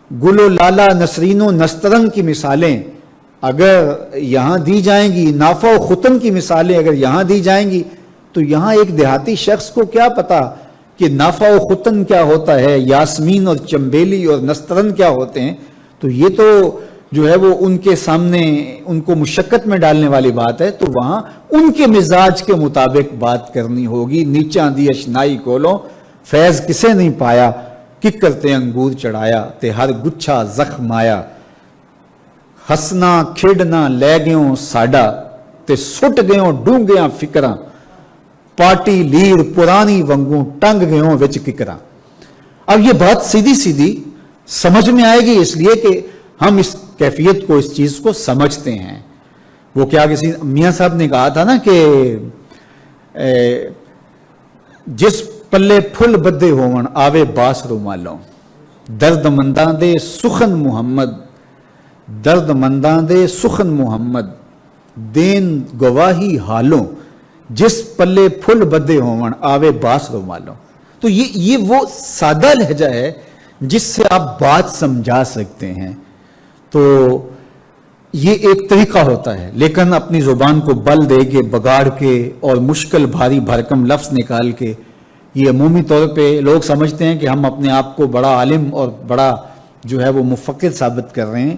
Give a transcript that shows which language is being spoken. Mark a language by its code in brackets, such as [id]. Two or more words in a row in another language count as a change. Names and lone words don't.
[ur] گل و لالا نسرین و نسترن کی مثالیں اگر یہاں دی جائیں گی نافع و ختن کی مثالیں اگر یہاں دی جائیں گی تو یہاں ایک دیہاتی شخص کو کیا پتا کہ نافع و ختن کیا ہوتا ہے، یاسمین اور چمبیلی اور نسترن کیا ہوتے ہیں. تو یہ تو جو ہے وہ ان کے سامنے ان کو مشقت میں ڈالنے والی بات ہے. تو وہاں ان کے مزاج کے مطابق بات کرنی ہوگی. [pa] نیچاں دی اشنائی کولوں فیض کسے نہیں پایا، ککر تے انگور چڑھایا تے ہر گچھا زخم آیا. ہسنا کھیڈنا لے گیوں ساڈا تے سٹ گیوں ڈونگیاں فکراں. پارٹی لیڑ پرانی ونگوں ٹنگ گیوں وچ ککراں. [ur] اب یہ بات سیدھی سیدھی سمجھ میں آئے گی اس لیے کہ ہم اس کیفیت کو اس چیز کو سمجھتے ہیں. وہ کیا کسی میاں صاحب نے کہا تھا نا کہ جس پلے پھل بدے ہون آوے باس رومالوں، درد منداں دے سخن محمد، درد منداں دے سخن محمد دین گواہی [pa] حالوں، جس پلے پھل بدے ہون آوے باس رومالوں. [ur] تو یہ وہ سادہ لہجہ ہے جس سے آپ بات سمجھا سکتے ہیں. تو یہ ایک طریقہ ہوتا ہے، لیکن اپنی زبان کو بل دے کے بگاڑ کے اور مشکل بھاری بھرکم لفظ نکال کے یہ عمومی طور پہ لوگ سمجھتے ہیں کہ ہم اپنے آپ کو بڑا عالم اور بڑا جو ہے وہ مفکر ثابت کر رہے ہیں.